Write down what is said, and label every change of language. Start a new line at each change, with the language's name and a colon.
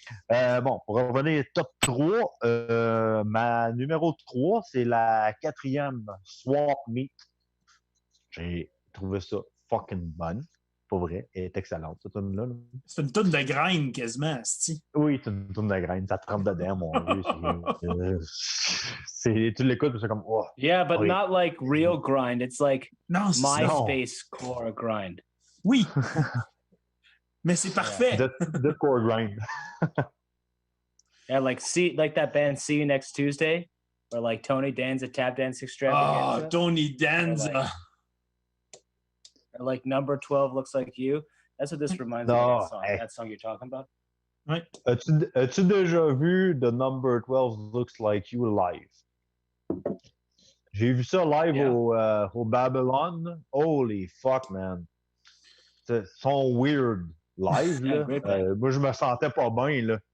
French: Bon, pour revenir top 3, ma numéro 3, c'est la 4e Swap Meet. J'ai trouvé ça fucking bonne. Pour vrai, elle est excellente, cette tune-là. C'est une toune de graine quasiment, asti. Oui, c'est une toune de graine. Ça te trempe dedans, mon vieux. Tu l'écoutes, c'est comme. Oh,
English: yeah, but not like real grind. It's like MySpace core grind.
French: Oui. Mais c'est parfait.
English: The core grind. Yeah, like that band See You Next Tuesday, or like Tony Danza Tap Dance Extravaganza. Oh, Tony Danza. Or like Number 12 Looks Like You. That's what this reminds me of that song. That song you're talking about.
French: Ouais. As-tu déjà vu The Number 12 Looks Like You live? J'ai vu ça live au Babylon.
English: Holy fuck, man.
French: Ils sont weird live. Là. Moi, je me sentais pas bien. Là.